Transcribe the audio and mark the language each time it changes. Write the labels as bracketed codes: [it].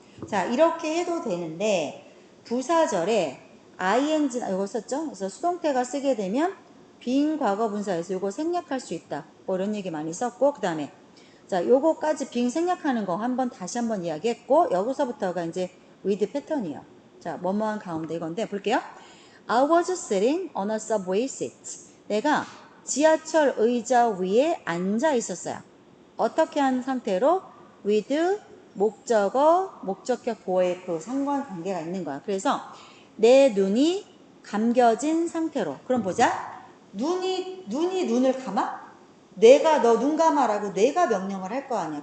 [ko] 자, 이렇게 해도 되는데 부사절에 ing 이거 썼죠? 그래서 수동태가 쓰게 되면 빈 과거 분사에서 이거 생략할 수 있다. 뭐 이런 얘기 많이 썼고, 그 다음에 자, 요거까지 빈 생략하는 거 다시 한번 이야기했고, 여기서부터가 이제 with 패턴이에요. 자, 뭐뭐한 가운데 이건데 볼게요. [en] I was sitting on a subway seat. [ko] 내가 지하철 의자 위에 앉아 있었어요. 어떻게 한 상태로? with 목적어, 목적격 보호의 그 상관관계가 있는 거야. 그래서 내 눈이 감겨진 상태로. 그럼 보자. 눈이 눈을 감아? 내가 너 눈 감아라고 내가 명령을 할 거 아니야.